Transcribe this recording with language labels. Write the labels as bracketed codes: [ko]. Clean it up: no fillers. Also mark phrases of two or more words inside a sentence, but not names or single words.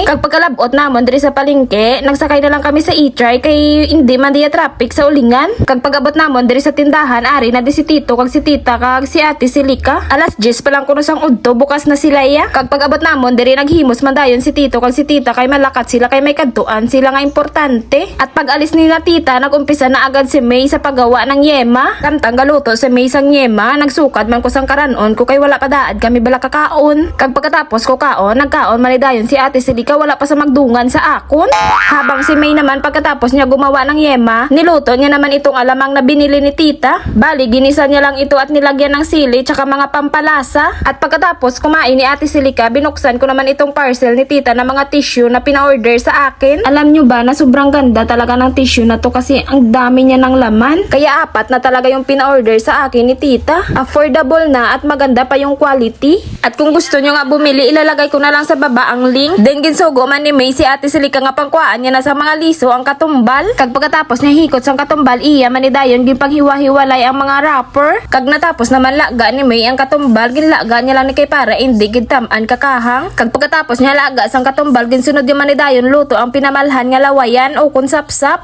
[hil] Kag pagkalabot namon diri sa palengke nagsakay na lang kami sa e-try kay hindi man diya traffic sa ulingan. Kag pag-abot namon diri sa tindahan ari na di si Tito kag si Tita kag si Ate Silika. Alas 10 pa lang kuno sang udto bukas na sila iya. Kag pag-abot namon diri naghimos man dayon si Tito kag si Tita kay malakat sila kay may kadtuan sila nga importante. [tl] At pag-alis ni na Tita nagumpisa na agad si May sa paggawa ng yema. [hil] Kamtang galuto si May sang yema nagsukad man ko sang karanon ko kay wala pa daad kami bala kakaon. Kag pagkatapos ko kaon nagkaon man ni dayon si Ate Silika wala pa sa magdungan sa akon. [tl] Habang si May naman pagkatapos niya gumawa ng yema, niluto niya naman itong alamang na binili ni Tita. Bali, ginisa niya lang ito at nilagyan ng sili tsaka mga pampalasa. At pagkatapos kumain ni Ate Silika, binuksan ko naman itong parcel ni Tita na mga tissue na pina-order sa akin. Alam nyo ba na sobrang ganda talaga ng tissue na to kasi ang dami niya ng laman. Kaya 4 na talaga yung pina-order sa akin ni Tita. Affordable na at maganda pa yung quality. At kung gusto nyo nga bumili, ilalagay ko na lang sa baba ang link. [hil] Then ginsugo man ni May si Ate Silika nga pangkuhaan niya na sa mga liso ang katumbal. Kag pagkatapos niya hikot sang katumbal iya man ni dayon ginpanghiwa-hiwalay ang mga wrapper. Kag natapos naman laga ni May ang katumbal ginlaga niya lang ni kay para hindi gidtaman kakahang. Kag pagkatapos niya laga sang katumbal ginsunod di man ni dayon luto ang pinamalhan nga lawayan o kun sapsap.